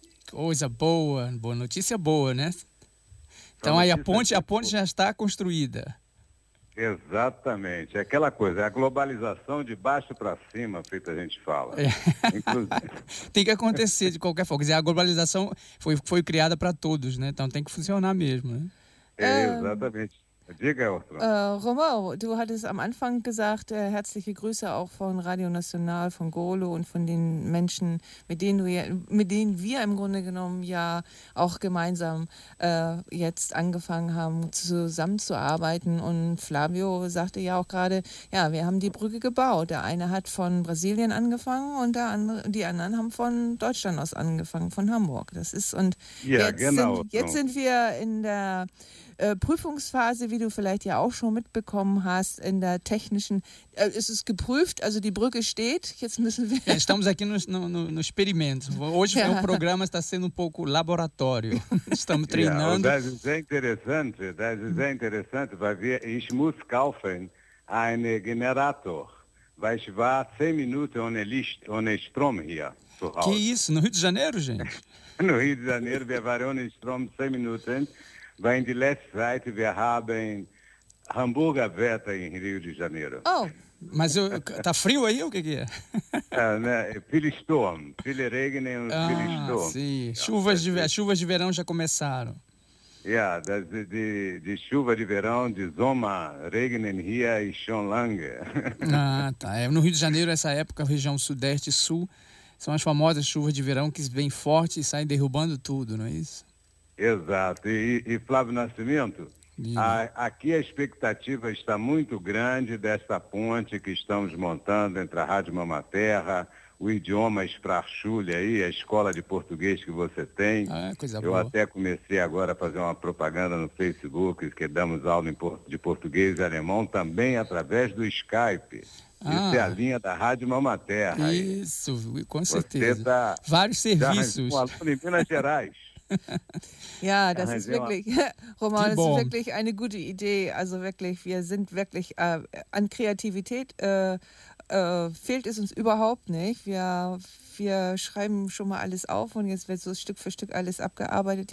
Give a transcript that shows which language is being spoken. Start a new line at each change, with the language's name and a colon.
Portuguese: Coisa boa, boa notícia boa, né? Então aí a ponte já está construída. Exatamente, aquela coisa, é a globalização de baixo para cima, feito a gente fala. É. Inclusive. Tem que acontecer de qualquer forma, quer dizer, a globalização foi criada para todos, né? Então tem que funcionar mesmo, né? Exatamente.
German: Romão, du hattest am Anfang gesagt, herzliche Grüße auch von Radio National, von Golo und von den Menschen, mit denen wir im Grunde genommen ja auch gemeinsam jetzt angefangen haben, zusammenzuarbeiten. Und Flavio sagte ja auch gerade, ja, wir haben die Brücke gebaut. Der eine hat von Brasilien angefangen und die anderen haben von Deutschland aus angefangen, von Hamburg. Das ist und ja, jetzt sind wir in der Prüfungsphase, wie du vielleicht ja auch schon mitbekommen hast, in der technischen, ist es geprüft, also die Brücke steht, jetzt müssen wir...
Portuguese: Estamos aqui no experimento. Hoje o programa está sendo um pouco laboratório. Estamos treinando.
German: Das ist sehr interessant, weil wir, ich muss kaufen einen Generator, weil ich war 10 Minuten ohne Licht, ohne Strom hier zu Hause.
Portuguese: Que isso, no Rio de Janeiro, gente?
German: No Rio de Janeiro, wir waren ohne Strom 10 Minuten. Weil in der letzten Zeit, wir haben Hamburger Wetter in Rio de Janeiro. Oh,
Portuguese: mas tá frio aí ou o que que é?
German: Viele Sturm, viele Regen und viele Sturm.
Portuguese: Ah, sim. Chuvas de verão já começaram.
German: Ja, yeah,
Portuguese: de chuva de verão,
German: de Sommer, Regen hier e schon lange.
Portuguese: Ah, tá. É, no Rio de Janeiro, essa época, região sudeste e sul, são as famosas chuvas de verão que vêm forte e saem derrubando tudo, não é isso? Exato. E Flávio Nascimento, aqui a expectativa está muito grande dessa ponte que estamos montando entre a Rádio Mamaterra, o idioma Sprachschule aí, a escola de português que você tem. Ah, coisa eu boa. Até comecei agora a fazer uma propaganda no Facebook, que damos aula de português e alemão também através do Skype. Isso é a linha da Rádio Mamaterra. Isso, com certeza. Tá, vários serviços. Um aluno em Minas Gerais.
German: Ja, das ist wirklich, Roman, das ist wirklich eine gute Idee. Also wirklich, wir sind wirklich an Kreativität, fehlt es uns überhaupt nicht. Wir schreiben schon mal alles auf und jetzt wird so Stück für Stück alles abgearbeitet.